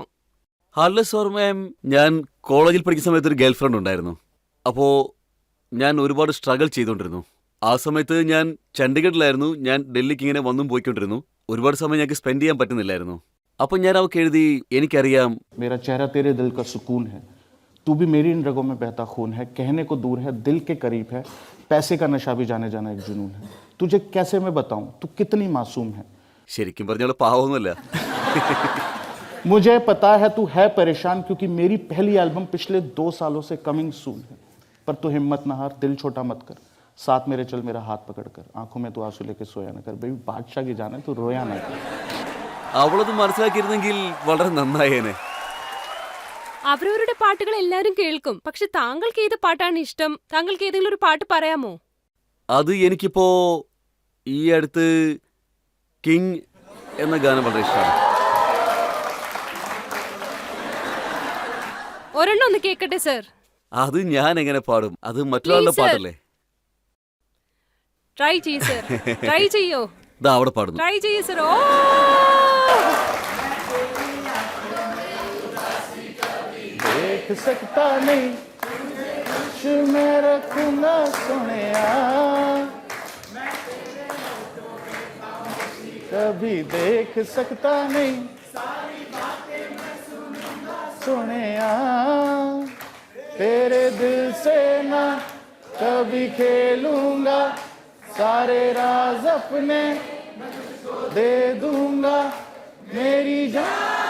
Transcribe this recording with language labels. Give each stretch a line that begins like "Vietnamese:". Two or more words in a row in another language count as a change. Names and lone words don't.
Malayalam: ഹാർട്ട്ലെസ് ഓർമ്മയും ഞാൻ കോളേജിൽ പഠിക്കുന്ന സമയത്ത് ഒരു
English: girl friend
Malayalam: ഉണ്ടായിരുന്നു. അപ്പോൾ ഞാൻ ഒരുപാട് സ്ട്രഗിൾ ചെയ്തുകൊണ്ടിരുന്നു. ആ സമയത്ത് ഞാൻ ചണ്ഡീഗഡിലായിരുന്നു. ഞാൻ ഡൽഹിക്ക് ഇങ്ങനെ വന്നും പോയിക്കൊണ്ടിരുന്നു. ഒരുപാട് സമയം ഞങ്ങൾക്ക് സ്പെൻഡ് ചെയ്യാൻ പറ്റുന്നില്ലായിരുന്നു. അപ്പം ഞാൻ അവൾക്ക് എഴുതി, എനിക്കറിയാം
Hindi: मेरा चेहरा तेरे दिल का सुकून है, तू भी मेरी इन रगों में बहता खून है, कहने को दूर है दिल के करीब है, पैसे का नशा भी जाने जाना एक जुनून है, तुझे कैसे मैं बताऊं तू कितनी मासूम है.
Malayalam: ശരിക്കും പറഞ്ഞാൽ പാവമൊന്നുമല്ല.
Hindi: मुझे पता है तू है परेशान क्योंकि मेरी पहली एल्बम पिछले 2 सालों से
English: coming soon
Hindi: है, पर तू हिम्मत न हार, दिल छोटा मत कर, साथ मेरे चल मेरा हाथ पकड़ कर, आंखों में तू आंसू लेके सोया न कर, बेबी बादशाह की जान है तू रोया ना कर.
Malayalam: അവളത് മനസ്സിലാക്കിയിരുന്നെങ്കിൽ വളരെ നന്നായേനെ. അവരവരുടെ പാട്ടുകൾ എല്ലാവരും കേൾക്കും, പക്ഷെ താങ്കൾക്ക് ഏത് പാട്ടാണ് ഇഷ്ടം? താങ്കൾക്ക് ഏതെങ്കിലും ഒരു പാട്ട് പറയാമോ? അത് എനിക്കിപ്പോ ഈ അടുത്ത് കിങ് എന്ന ഗാനം വളരെ ഇഷ്ടമാണ്. ഒരെണ്ണം ഒന്ന് കേക്കട്ടെ സർ. അത് ഞാൻ എങ്ങനെ പാടും? അത് മറ്റൊരാളുടെ
English: Please, sir.
Malayalam: പാട്ടല്ലേ? ട്രൈ ചെയ്യ് സർ, ട്രൈ ചെയ്യോ, ഇതാ അവിടെ പാടുന്നു. ട്രൈ ചെയ്യ് സർ. ഓ
Hindi: देख सकता नहीं कुछ मैं रखूंगा सोनिया, कभी देख सकता नहीं सोनिया, तेरे दिल से ना कभी खेलूंगा, सारे राज अपने दे दूंगा, मेरी जान